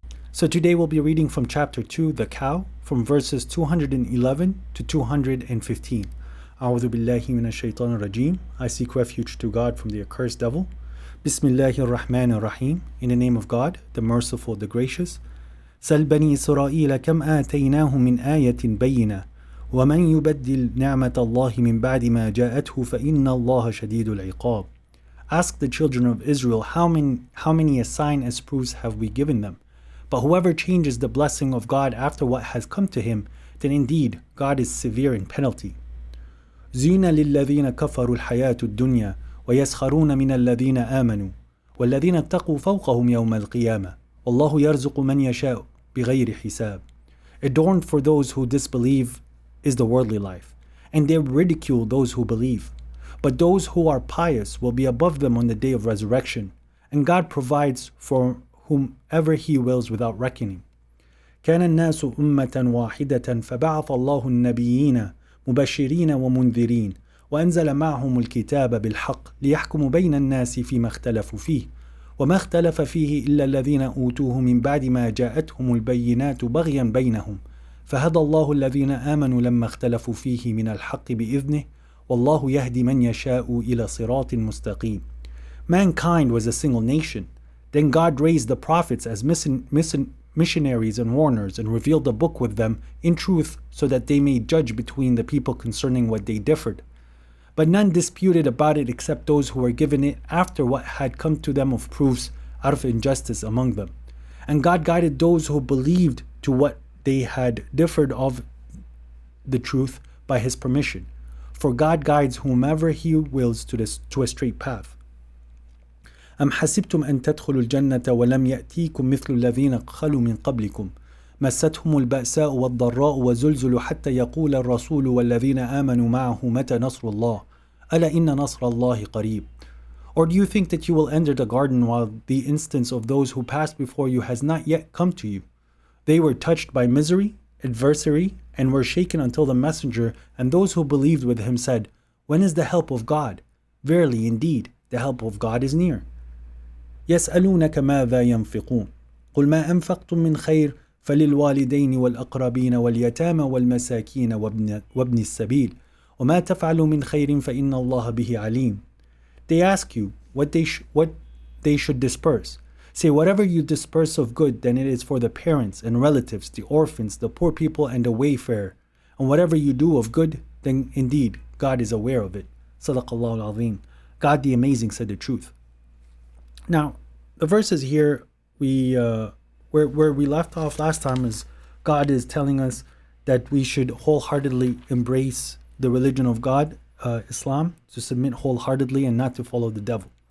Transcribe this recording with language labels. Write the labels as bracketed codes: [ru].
[en] So today we'll be reading from chapter 2, The Cow, from verses 211 to 215. [ar] A'udhu billahi minash shaitanir rajim. [en] I seek refuge to God from the accursed devil. [ar] Bismillahir Rahmanir Rahim. [en] In the name of God, the Merciful, the Gracious. [ar] سل بني إسرائيل كم آتيناهم من آية بينة ومن يبدل نعمة الله من بعد ما جاءته فإن الله شديد العقاب. [en] Ask the children of Israel how many a sign as proofs have we given them. But whoever changes the blessing of God after what has come to him, then indeed God is severe in penalty. [ar] زين للذين كفروا الحياة الدنيا ويسخرون من الذين آمنوا والذين اتقوا فوقهم يوم القيامة والله يرزق من يشاء بغير حساب. [en] Adorned for those who disbelieve is the worldly life, and they ridicule those who believe. But those who are pious will be above them on the day of resurrection, and God provides for whomever He wills without reckoning. [ar] كان الناس أمة واحدة فبعث الله النبيين مبشرين ومنذرين وأنزل معهم الكتاب بالحق ليحكم بين الناس فيما اختلفوا فيه وما اختلف فيه إلا الذين أوتوه من بعد ما جاءتهم البينات بغيا بينهم فهدى الله الذين آمنوا لما اختلفوا فيه من الحق بإذنه والله يهدي من يشاء إلى صراط مستقيم. [en] Mankind was a single nation. Then God raised the prophets as missionaries and warners and revealed the book with them in truth so that they may judge between the people concerning what they differed. But none disputed about it except those who were given it after what had come to them of proofs out of injustice among them. And God guided those who believed to what they had differed of the truth by His permission. For God guides whomever He wills to a straight path. [ar] أم حسبتم أن تدخلوا الجنة ولم يأتيكم مثل الذين خلوا من قبلكم مستهم البأساء والضراء وزلزلوا حتى يقول الرسول والذين آمنوا معه متى نصر الله ألا إن نصر الله قريب. [en] Or do you think that you will enter the garden while the instance of those who passed before you has not yet come to you? They were touched by misery, adversity, and were shaken until the messenger and those who believed with him said, When is the help of God? Verily, indeed, the help of God is near. [ar] يسألونك ماذا ينفقون قل ما أنفقتم من خير فللوالدين والأقربين واليتامى والمساكين وابن السبيل وما تفعلوا من خير فإن الله به عليم. [en] They ask you what they should disperse. Say, whatever you disperse of good, then it is for the parents and relatives, the orphans, the poor people, and the wayfarer. And whatever you do of good, then indeed God is aware of it. [ar] Sadaqallahu al-Azim. [en] God the Amazing said the truth. Now, the verses here, where we left off last time is God is telling us that we should wholeheartedly embrace the religion of God, Islam, to submit wholeheartedly and not to follow the devil.